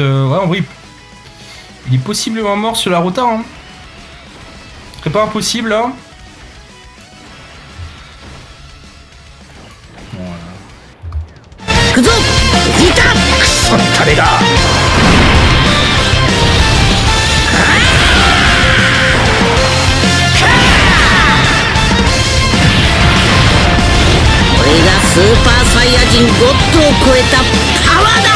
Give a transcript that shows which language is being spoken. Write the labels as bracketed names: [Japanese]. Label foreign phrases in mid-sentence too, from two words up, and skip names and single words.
[French] ouais, en vrai, il est possiblement mort sur la rota. Hein. Ce serait pas impossible là. [Japanese] 行くぞギタークソったれだ。これがスーパーサイヤ人ゴッドを超えたパワーだ。